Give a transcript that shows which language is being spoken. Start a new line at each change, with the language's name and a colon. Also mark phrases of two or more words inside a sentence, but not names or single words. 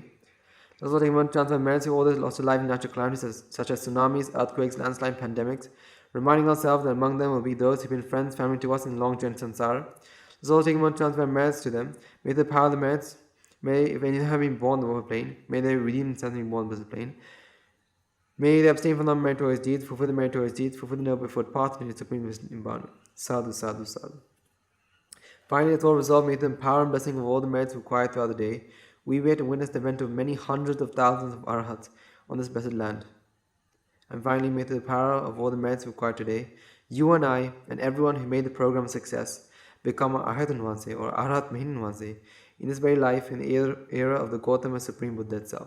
English: Let's also take a moment to transfer merits to all those who lost their life in natural calamities such as tsunamis, earthquakes, landslides, pandemics, reminding ourselves that among them will be those who have been friends, family to us in the long journey samsara. Let's also take a moment to transfer merits to them. May the power of the merits, may, if any of them have been born on the upper plane, may they redeem themselves and be born on the blessed plane. May they abstain from non-meritorious deeds, fulfill the meritorious deeds, fulfill the noble foot path, and the supreme Nibbana.
Pali: Sadhu, sadhu, sadhu.
English: Finally, let's all resolve, may the power and blessing of all the merits required throughout the day, we wait and witness the event of many hundreds of thousands of arhats on this blessed land. And finally, may the power of all the merits required today, you and I, and everyone who made the program a success, become an Arhat Vanse or Arhat Mahin Vanse in this very life, in the era of the Gautama Supreme Buddha itself.